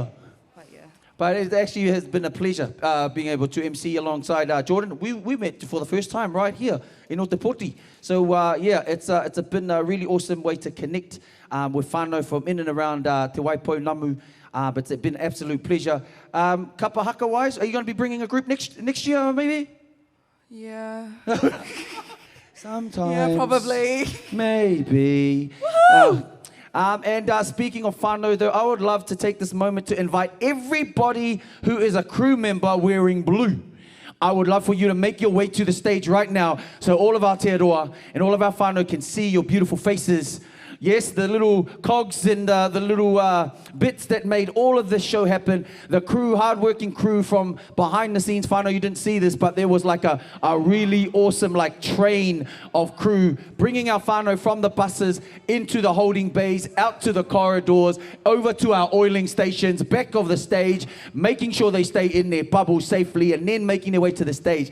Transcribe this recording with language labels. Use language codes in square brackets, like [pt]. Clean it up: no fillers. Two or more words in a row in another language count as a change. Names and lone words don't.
[en] But it actually has been a pleasure being able to MC alongside Jordan. We met for the first time right here in Ōtepoti. So it's been a really awesome way to connect with whanau from in and around Te Waipo Namu. But it's been an absolute pleasure. [mi] Kapa haka [en] wise, are you going to be bringing a group next year maybe? Yeah. Sometimes. Yeah, probably. Maybe. And speaking of whanau, though, I would love to take this moment to invite everybody who is a crew member wearing blue. I would love for you to make your way to the stage right now so all of our [mi] te aroa [en] and all of our whanau can see your beautiful faces. Yes, the little cogs and the little bits that made all of this show happen. The crew, hardworking crew from behind the scenes. Whanau, you didn't see this, but there was like a really awesome train of crew bringing our whanau from the buses into the holding bays, out to the corridors, over to our oiling stations, back of the stage, making sure they stay in their bubbles safely, and then making their way to the stage.